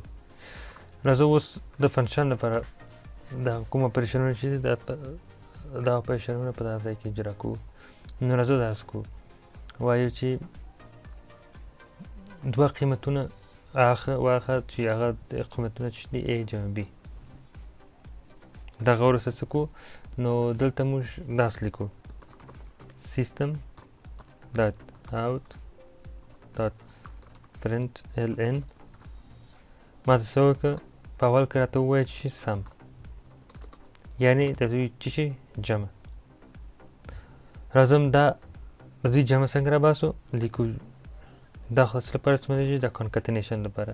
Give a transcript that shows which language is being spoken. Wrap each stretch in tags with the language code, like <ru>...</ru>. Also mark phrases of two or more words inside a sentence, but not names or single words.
<ps>راځو اوس د فنکشن لپاره د کوم اپریشنونه چې دي دا اپریشنونه په دغه ځای کې اجرا کوو. نو راځو داسې کوو، وایو چې دوه قیمتونه واخه چې هغه قیمتونه چې دي ا جمع بی. دغه وروسته څه کوو، نو دلته موږ داسې لیکو</ps> <en>system dot out dot println.</en> <ps>ما ته څه وکړه، په اول کې راته ووایه چې سم، یعنې د دوی څه شي، جمع. راځم دا د دوی جمع څنګه راباسو، لیکو دا خو څه لپاره استعمالیږي، د کنکټینیشن لپاره.</ps>